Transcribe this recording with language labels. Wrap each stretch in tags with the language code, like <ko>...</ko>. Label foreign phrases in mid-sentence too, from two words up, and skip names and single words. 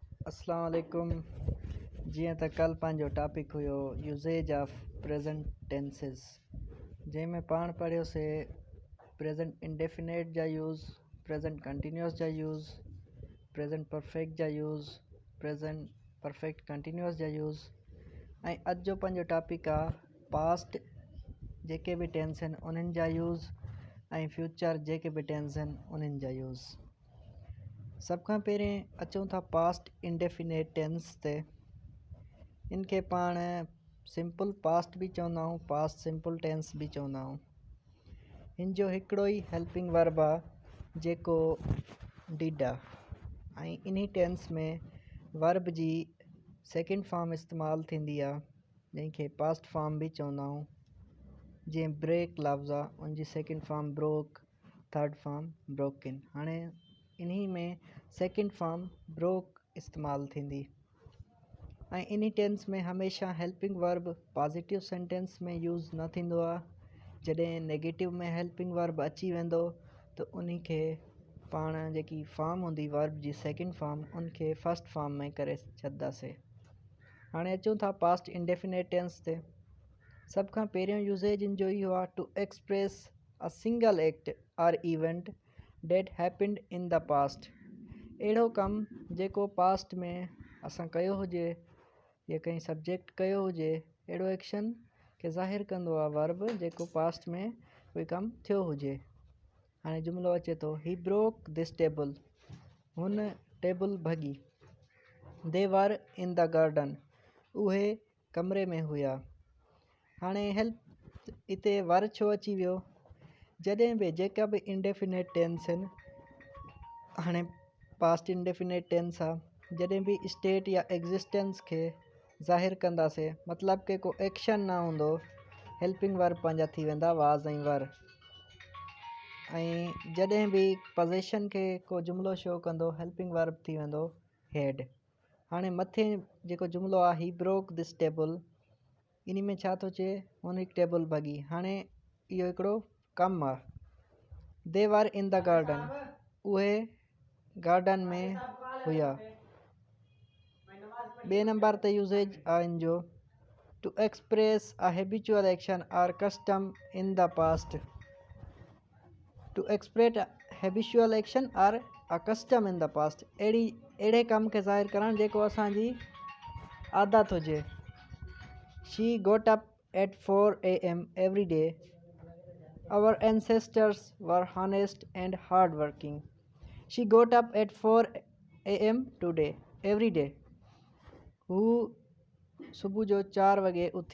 <sd>अस्सलाम वालेकुम। जीअं त कल पंहिंजो टॉपिक हुयो</sd> <en>usage of present tenses,</en> <sd>जंहिंमें पाण पढ़ियोसीं</sd> <en>present indefinite</en> <sd>जा यूज़,</sd> <en>present continuous</en> <sd>जा यूज़,</sd> <en>present perfect</en> <sd>जा यूज़,</sd> <en>present perfect continuous</en> <sd>जा यूज़। ऐं अॼु जो पंहिंजो टॉपिक आहे पास्ट जेके बि टेंस आहिनि उन्हनि जा यूज़ ऐं फ्यूचर जेके बि टेंस आहिनि उन्हनि जा यूज़। सभ खां पहिरें अचूं था</sd> <en>past indefinite tense</en> <sd>ते। इनखे पाण</sd> <en>simple past</en> <sd>बि चवंदा आहियूं,</sd> <en>past simple tense</en> <sd>बि चवंदा आहियूं। हिन जो हिकिड़ो ई</sd> <en>helping verb</en> <sd>आहे जेको डिड आहे, ऐं इन्ही टेंस में वर्ब जी</sd> <en>second form</en> <sd>इस्तेमालु थींदी आहे जंहिंखे</sd> <en>past form</en> <sd>बि चवंदा आहियूं। जीअं ब्रेक लफ़्ज़ आहे उनजी</sd> <en>second form broke, third form broken.</en> <sd>हाणे इन्ही में</sd> <en>second form broke</en> <sd>इस्तेमालु थींदी। ऐं इन्ही टेंस में हमेशह</sd> <en>helping verb positive sentence</en> <sd>में यूज़ न थींदो आहे। जॾहिं नेगेटिव में</sd> <en>helping verb</en> <sd>अची वेंदो त उन्ही खे पाण जेकी फॉर्म हूंदी वर्ब जी</sd> <en>second form</en> <sd>उनखे</sd> <en>first form</en> <sd>में करे छॾंदासीं। हाणे अचूं था</sd> <en>past indefinite tense</en> <sd>ते। सभ खां पहिरियों यूसेज इन जो इहो आहे</sd> <en>to express a single act or event that happened in the past.</en> <sd>अहिड़ो कमु जेको पास्ट में असां कयो हुजे या कंहिं सब्जेक्ट कयो हुजे, अहिड़ो एक्शन खे ज़ाहिर कंदो आहे वर्ब जेको पास्ट में कोई कमु थियो हुजे। हाणे जुमिलो अचे थो</sd> <en>he broke this table,</en> <sd>हुन टेबल भॻी।</sd> <en>they were in the garden,</en> <sd>उहे कमरे में हुआ। हाणे हेल्प हिते वर छो अची वियो? जॾहिं बि जेका बि</sd> <en>indefinite tense</en> <sd>आहिनि, हाणे</sd> <en>past indefinite tense</en> <sd>आहे, जॾहिं बि स्टेट या एग्जिस्टेंस खे ज़ाहिर कंदासीं, मतिलबु के को एक्शन न हूंदो,</sd> <en>helping verb</en> <sd>पंहिंजा थी वेंदा वाज़ ऐं वर। ऐं जॾहिं बि पोज़ेशन खे को जुमिलो शो कंदो,</sd> <en>helping verb</en> <sd>थी वेंदो हेड। हाणे मथे जेको जुमिलो आहे</sd> <en>he broke this table,</en> <sd>इन में छा थो चए? हुन हिकु टेबल भॻी। हाणे इहो हिकिड़ो कमु आहे।</sd> <en>they were in the garden,</en> <sd>उहे गार्डन में हुआ। ॿिए नंबर ते यूसेज आहे इन जो</sd> <en>to express a habitual action or custom in the past. to express habitual action or a custom in the past,</en> <sd>अहिड़े कम खे ज़ाहिर करणु जेको असांजी आदत हुजे।</sd> <en>she got up at 4 AM every day, our ancestors were honest and hard working. she got up at 4 AM today every day,</en> <sd>हू सुबुह जो 4 वॻे उथी।</sd>